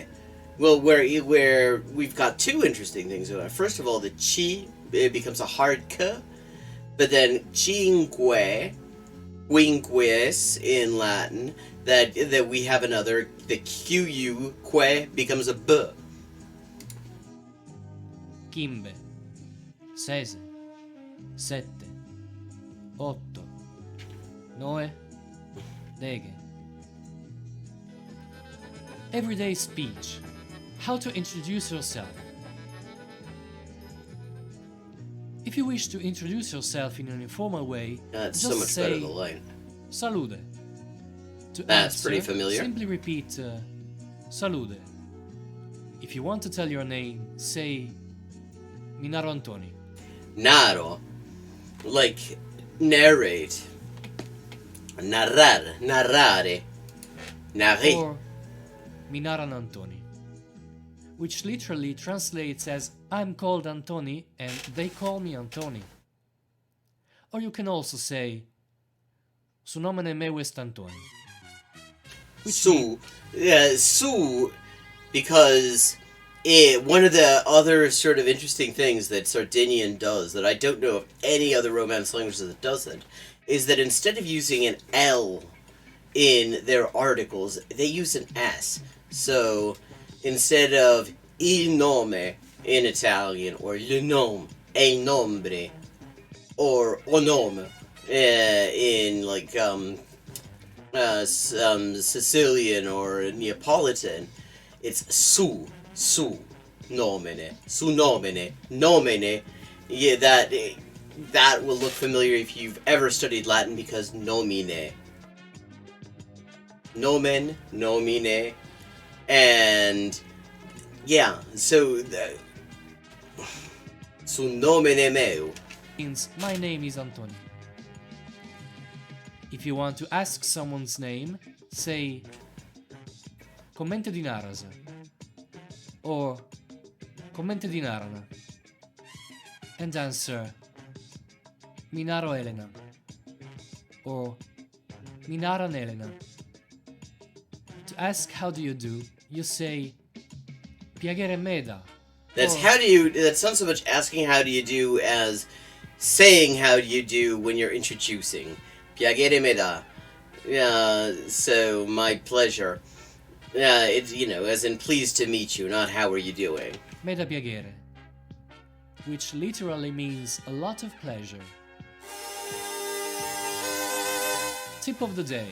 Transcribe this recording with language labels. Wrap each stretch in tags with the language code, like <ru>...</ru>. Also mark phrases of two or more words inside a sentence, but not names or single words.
<en>Well, where we've got two interesting things about it. First of all, the chi, it becomes a hard k, but then cinque, quinques in Latin, that we have another, the qu, que, becomes a b.</en> <sc>Quimbe. Sese. Sette. Otto. Noe. Dege.</sc> <en>Everyday speech. How to introduce yourself. If you wish to introduce yourself in an informal way, That's just so much say better than line. Salude. To That's answer, pretty familiar. Simply repeat Salude. If you want to tell your name, say Minaro Antoni. Naro, like narrate, narrar, narrare, narrer. Or Minaran Antoni, which literally translates as I'm called Antoni and they call me Antoni. Or you can also say</en> <sc>Su nomine meu est</sc> <en>Antoni. Su, because one of the other sort of interesting things that Sardinian does, that I don't know of any other Romance language that doesn't, is that instead of using an L in their articles, they use an S. So instead of</en> <it>il nome</it> <en>in Italian, or</en> <fr>le nom,</fr> <es>el nombre,</es> <en>or</en> <it>o nome</it> <en>in like Sicilian or Neapolitan, it's</en> <sc>su nomine, su nomine.</sc> <en>Yeah, that will look familiar if you've ever studied Latin, because nomine, nomen, nomine, and yeah, so</en> <sc>su nomine meu</sc> <en>means my name is Antoni. If you want to ask someone's name, say</en> <sc>Commente di Narasa</sc> <en>or</en> <sc>Commente di Narana,</sc> <en>and answer Minaro Elena or Minaran Elena. To ask how do you do, you say</en> <sc>Piacere meda.</sc> <en>That's or, that's not so much asking how do you do as saying how do you do when you're introducing.</en> <sc>Piacere me da.</sc> <en>So my pleasure. It's, as in pleased to meet you, not how are you doing.</en> <sc>Meda piacere,</sc> <en>which literally means a lot of pleasure. Tip of the day.</en>